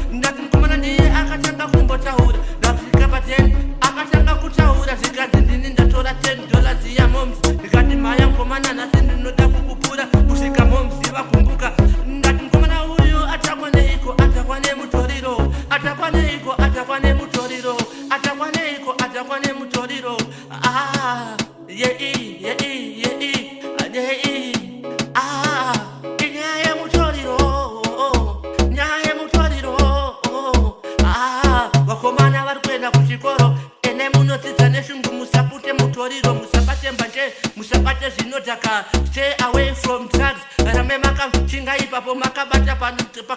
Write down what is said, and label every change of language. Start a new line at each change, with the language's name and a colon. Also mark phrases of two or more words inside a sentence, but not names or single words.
Shona: Ndati mukomana ndiye akatanga kumbotaura. Ndati kapateni akatanga kutaura, zvikanzi ndini ndatora
English: ten dollars
Shona: yaMoms. Ndikati, "Mhaya mukomana, nhasi ndinoda kukupura kusvika Moms vakumbuka." Ndati mukomana uyu atakwaneiko, atakwane mutoriro, atakwaneiko, atakwane mutoriro, atakwaneiko, atakwane mutoriro. Ah. Ye, i, ye, i, ye, i, a, ye, i. Ah, inyaya mutoriro, nyaya mutoriro. Ah, vakomana vari kuenda kuchikoro, ene munodzidza neshungu, musapute mutoriro, musabate mbanje, musabate zvinodhaka.
English: Stay away from drugs.
Shona: Rame makachinga ipapo makabata panu-